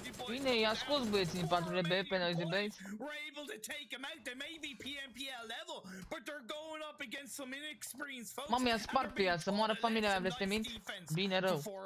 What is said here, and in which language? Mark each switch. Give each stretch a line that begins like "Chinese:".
Romanian: Bine, i-a scos băieții din 4RB pe Noisy Boys.
English: We're able to take them out. They may be PMPL level, but they're going up against some inexperienced folks.
Romanian: Mamă, i-a spart pe ea, să moară familia mea, vrei să te mint? Bine rău.